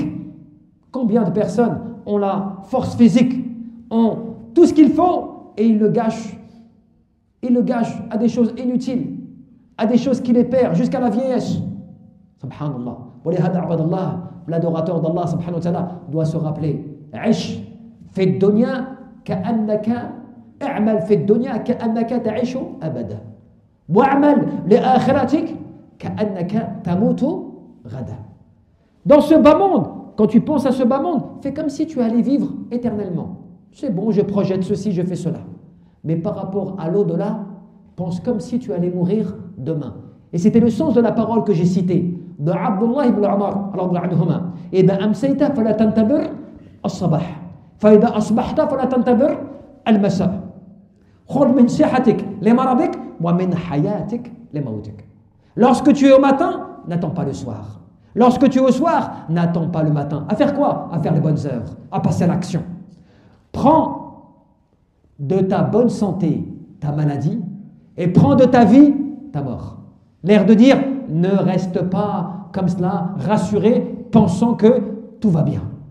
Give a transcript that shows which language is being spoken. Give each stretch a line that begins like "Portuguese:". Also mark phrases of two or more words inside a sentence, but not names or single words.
French: Combien de personnes ont la force physique, ont tout ce qu'il faut et ils le gâchent? Ils le gâchent à des choses inutiles, à des choses qui les perdent jusqu'à la vieillesse. Subhanallah. L'adorateur d'Allah
Arabic: سبحانه وتعالى
French: doit se rappeler,
Arabic: عش في الدنيا كأنك اعمل في الدنيا كأنك تعيش أبدا واعمل لآخرتك كأنك تموت غدا.
French: Dans ce bas monde, quand tu penses à ce bas monde, fais comme si tu allais vivre éternellement. C'est bon, je projette ceci, je fais cela. Mais par rapport à l'au-delà, pense comme si tu allais mourir demain. Et c'était le sens de la parole que j'ai citée de Abdullah ibn Umar
Arabic: رضي الله عنهما. إذا أمسيت فلا تنتظر الصباح فإذا أصبحت فلا تنتظر المساء خذ من صحتك لمرضك ومن حياتك لموتك.
French: Lorsque tu es au matin, n'attends pas le soir. Lorsque tu es au soir, n'attends pas le matin. À faire quoi? À faire les bonnes œuvres, à passer à l'action. Prends de ta bonne santé ta maladie et prends de ta vie ta mort. L'air de dire, ne reste pas comme cela, rassuré, pensant que tout va bien.